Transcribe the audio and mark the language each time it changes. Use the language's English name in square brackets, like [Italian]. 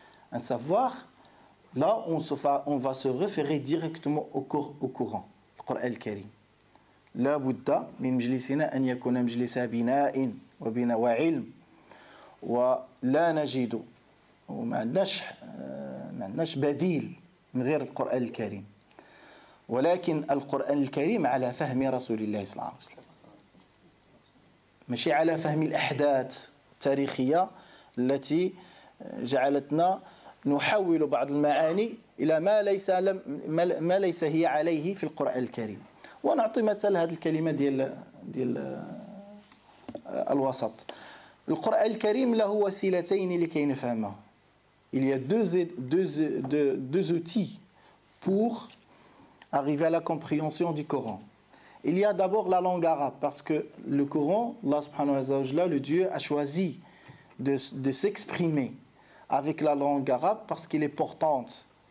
[French] Un savoir, là, on va se référer directement au Coran, le Coran al-Karim. [Arabic] لا بد من مجلسنا أن يكون مجلس بناء وعلم ولا نجد وما عندناش بديل من غير القرآن الكريم ولكن القرآن الكريم على فهم رسول الله صلى الله عليه وسلم ماشي على فهم الأحداث التاريخية التي جعلتنا نحول بعض المعاني إلى ما ليس هي عليه في القرآن الكريم. ونعطي مثال هذه الكلمة ديال الوسط. القرآن الكريم له وسيلتين لكي نفهمه. [French] Il y a deux outils pour arriver à la compréhension du Coran. Il y a d'abord la langue arabe, parce que le Coran, [Arabic] Allah subhanahu wa ta'ala, [French] le Dieu, a choisi de s'exprimer avec la langue arabe parce qu'elle est portante.